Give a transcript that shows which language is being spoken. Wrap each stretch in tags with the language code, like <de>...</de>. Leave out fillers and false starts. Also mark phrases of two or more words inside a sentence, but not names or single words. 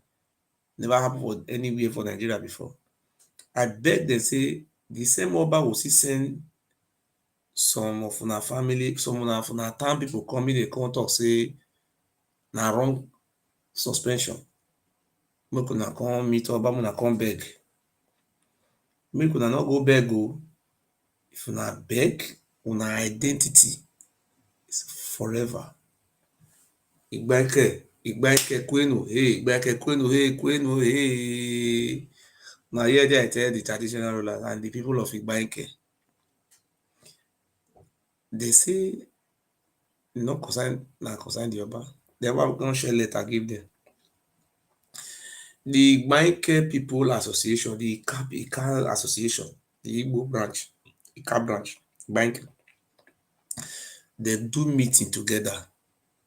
<pcm>Never happen for anywhere for Nigeria before. I beg them say the same Oba go still send some of una family, some of una town people come in, dey come talk say na wrong suspension. Make una come meet Oba, make una come beg. Make una no go beg o. If una beg, una identity is forever. Igbanke kwenu, Igbanke kwenu, Na here there I tell the traditional rulers and the people of Igbanke. They say no concern the Oba. The Oba come share letter give them. The Igbanke People Association, the Ika Association, the Igbo branch, Ika branch, Igbanke, they do meeting together.</pcm>